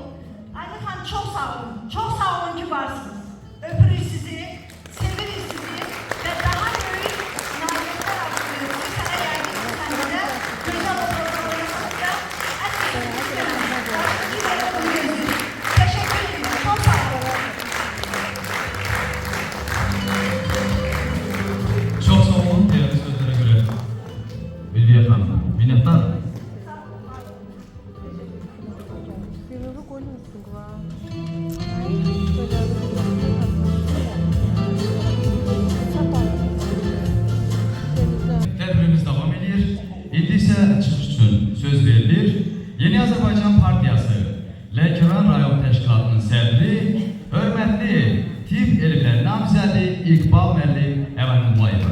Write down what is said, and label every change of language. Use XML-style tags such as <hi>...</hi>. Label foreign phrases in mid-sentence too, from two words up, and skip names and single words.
<az>Aynur xanım, çox sağ olun ki, varsınız. Öpürük sizi, sevirik sizi və daha böyük nailiyyətlər arzulayırıq. Bu sənə yəqin ki, səhnədə gözəl oturduğunuz da</az> <tr>təşəkkür ederim. Çok sağ olun. Çok sağ olun değerli sözlere göre. Bilgiye efendim. Minnettar. Filmi koymuşsun kulağa.</tr> <az>Tədbirimiz davam edir. İndi isə çıxış üçün söz verilir. Yeni Azərbaycan Partiyası Lənkəran rayon təşkilatının sədri, hörmətli tibb elmləri namizədi İqbal müəllim Əvəndullayeva.</az>